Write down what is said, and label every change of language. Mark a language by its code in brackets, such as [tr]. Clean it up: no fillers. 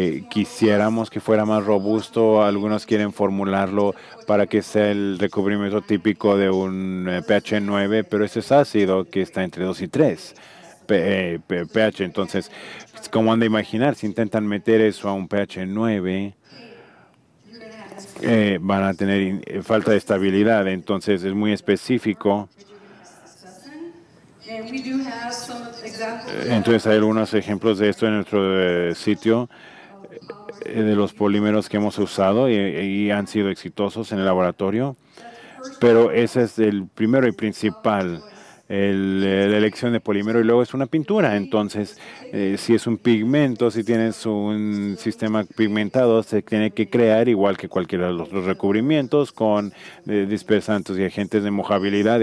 [es] Quisiéramos que fuera más robusto. Algunos quieren formularlo para que sea el recubrimiento típico de un pH 9, pero ese es ácido que está entre 2 y 3. pH. Entonces, como han de imaginar, si intentan meter eso a un pH 9, van a tener falta de estabilidad. Entonces, es muy específico. [en] and we do have some examples. [es] Entonces, hay algunos ejemplos de esto en nuestro sitio, de los polímeros que hemos usado y han sido exitosos en el laboratorio. Pero ese es el primero y principal. La elección de polímero, y luego es una pintura. Entonces, si es un pigmento, si tienes un sistema pigmentado, se tiene que crear igual que cualquiera de los otros recubrimientos con dispersantes y agentes de mojabilidad.